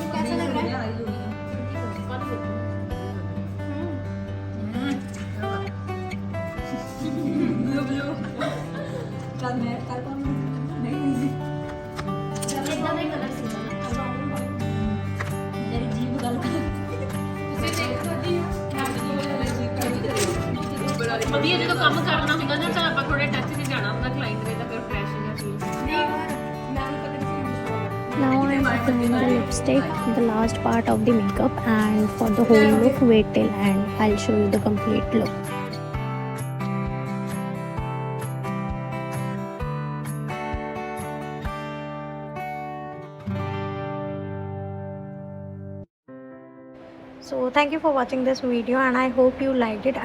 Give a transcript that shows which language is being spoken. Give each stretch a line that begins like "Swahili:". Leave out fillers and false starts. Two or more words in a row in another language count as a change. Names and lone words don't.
Hindi: कैसा लग रहा है
Punjabi: ਇਦਾਂ ਦਾ ਕਲਰ ਸੀ ਨਾ ਮੇਰੀ ਜੀਭ ਗੱਲ ਵਧੀਆ ਜਦੋਂ ਕੰਮ ਕਰਨਾ ਹੁੰਦਾ ਨਾ ਤਾਂ ਆਪਾਂ ਥੋੜੇ ਟੱਚ 'ਚ ਜਾਣਾ ਹੁੰਦਾ ਕਲਾਇੰਟ ਦੇ ਤਾਂ ਫਿਰ ਫਰੈਸ਼ ਜਿਹਾ ਫੀਲ
English: Now I am applying the lipstick, the last part of the makeup, and for the whole look wait till end. I'll show you the complete look. So thank you for watching this video and I hope you liked it.